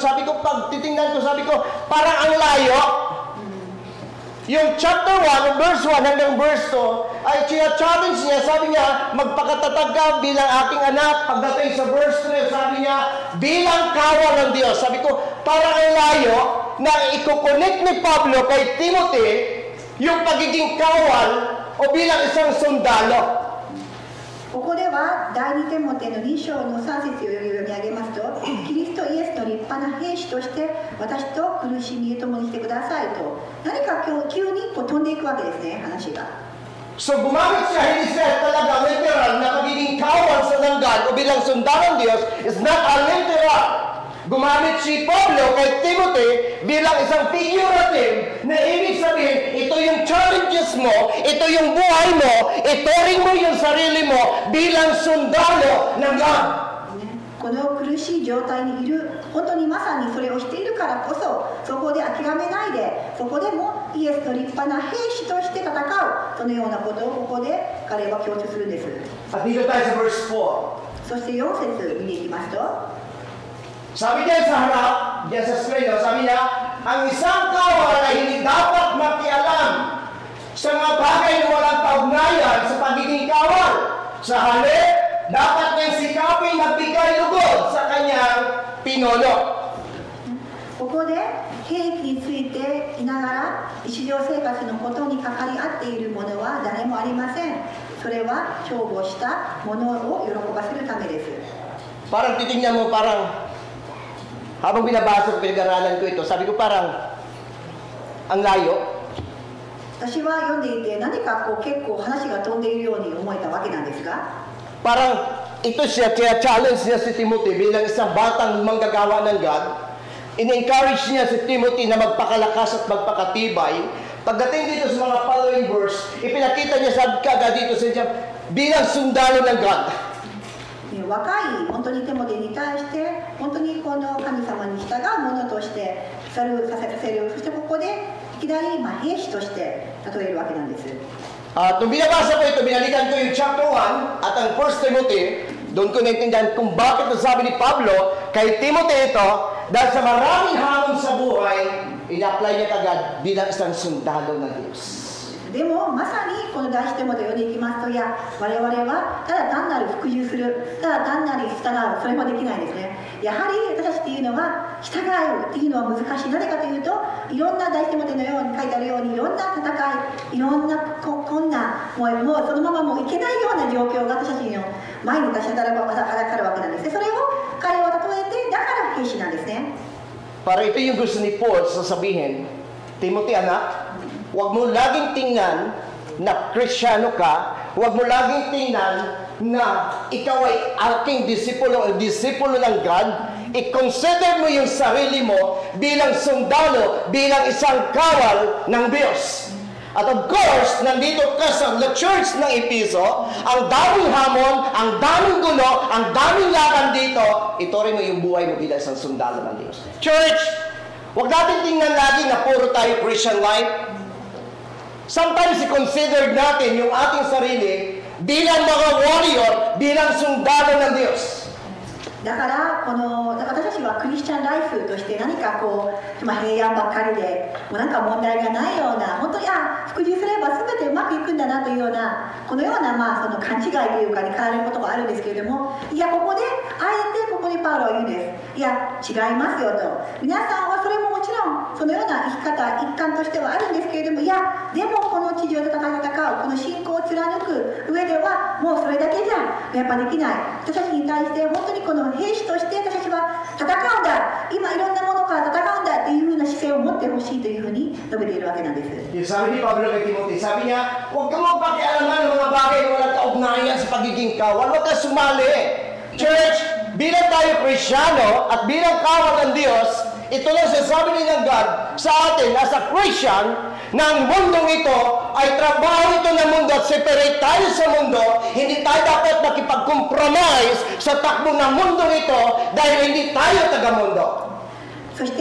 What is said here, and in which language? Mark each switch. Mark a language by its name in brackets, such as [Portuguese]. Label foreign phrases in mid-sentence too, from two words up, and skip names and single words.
[Filipino] Sabi ko, pag titingnan ko, sabi ko, parang ang layo. Yung chapter 1, verse 1 hanggang verse 2, ay challenge niya, sabi niya, magpakatatag ka bilang aking anak. Pagdating sa verse 3, sabi niya, bilang kawal ng Diyos. Sabi ko, parang ang layo na ikukonect ni Pablo kay Timothy yung pagiging kawal o bilang isang sundalo. [Japanese] ここでは第2テモテの2章の3節を読み上げますと、キリストイエスの立派な兵士として私と苦しみへ共にしてくださいと、何か急にこう飛んでいくわけですね、話が。 [Filipino] So gumamit siya, hindi siya talaga literal na pagiging kawal sa langgam o bilang sundalo ng Diyos [English] is not a literal. [Filipino] Gumamit si Pablo kay Timothy bilang isang figurative na ibig sabihin, ito yung challenges mo, ito yung buhay mo, ituring mo yung sarili mo bilang sundalo ng God. [Japanese] この苦しい状態にいる、本当にまさにそれをしているからこそ、そこで諦めないで、そこでもイエスの立派な兵士として戦う、そのようなことをここで彼は強調するんです。 [Filipino] At dito tayo sa verse 4. [Japanese] そして4節見ていきますと、 [Filipino] Sabi niya sa harap, diyan sa screen, sabi niya, ang isang kawal ay hindi dapat makialam sa mga bagay na walang kaugnayan sa pagiging kawal. Sa halip, dapat niyang sikapin magbigay lugod sa kanyang pinuno. [Japanese] ここで兵器についていながら日常生活のことに関わり合っているものは誰もありません。それは重宝したものを喜ばせるためです。 [Filipino] Parang titingnan mo, parang habang binabasa ko, pinag-aralan ko ito, sabi ko parang ang layo. [Japanese] 私は読んでいて何かこう結構話が飛んでいるように思えたわけなんですが、 [Filipino] Parang ito siya, kaya challenge niya si Timothy bilang isang batang manggagawa ng God. In-encourage niya si Timothy na magpakalakas at magpakatibay. Pagdating dito sa mga [English] following verse, [Filipino] ipinakita niya sa kagad dito sa bilang sundalo ng God. [Japanese] 若い本当にテモテに対して本当にこの神様に従うものとしてさせる、そしてここでいきなり兵士として例えるわけなんです。 [Filipino] Nung binabasa ko ito, binalikan ko yung chapter 1 at ang 1 Timothy, doon ko naintindihan kung bakit nasabi ni Pablo kay Timothy ito, dahil sa maraming hamon sa buhay, in-apply niya kagad bilang isang sundalo ng Diyos. [Japanese] でもまさにこの第一テモテを読んでいきますと、いや我々はただ単なる服従する、ただ単なる従う、それもできないですね。やはり私たちっていうのは従うっていうのは難しい。なぜかというと、いろんな第一テモテのように書いてあるように、いろんな戦い、いろんな困難、もうそのままもういけないような状況が私たちの前に立ちはだかるわけなんですね。それを彼を例えて、だから兵士なんですね。 [Filipino] Para ito yung gusto ni Paul sasabihin, Timothy anak, huwag mo laging tingnan na Kristiyano ka, huwag mo laging tingnan na ikaw ay aking disipulo o disipulo ng God. I-consider mo yung sarili mo bilang sundalo, bilang isang kawal ng Diyos. At [English] of course, [Filipino] nandito ka sa church ng Episo, ang daming hamon, ang daming gulo, ang daming lakan dito, ito rin mo yung buhay mo bilang isang sundalo ng Diyos. Church, huwag natin tingnan lagi na puro tayo [English] Christian life. [Filipino] Sometimes i-consider natin yung ating sarili bilang mga warrior, bilang sundalo ng Diyos. [Japanese] だから私たちはクリスチャンライフとして何かこう、平安ばっかりでもうなんか問題がないような、本当に服従すれば全てうまくいくんだなというようなこのようなその勘違いというかに変わることがあるんですけれども、いやここであえてここにパウロは言うんです。いや違いますよと。皆さんはそれももちろんそのような生き方一環としてはあるんですけれども、いやでもこの地上で戦うこの信仰を貫く上ではもうそれだけじゃやっぱできない。私たちに対して本当にこの兵士として私たちは戦うんだ、今いろんなものから戦うんだというふうな姿勢を持ってほしいというふうに述べているわけなんです。 [Filipino] Sabi ni Pablo kay Timothy, sabi niya, huwag kang magpakialaman ng mga bagay na walang kaugnayan sa pagiging kawal, huwag kang sumali. Church, bilang tayo Kristiyano at bilang kawal ng Diyos, ito lang sasabi ni ng God sa atin [English] as a Christian, [Filipino] na ang mundong ito ay trabaho ito ng mundo at separate tayo sa mundo, hindi tayo dapat makipag-compromise sa takbo ng mundong ito dahil hindi tayo taga-mundo.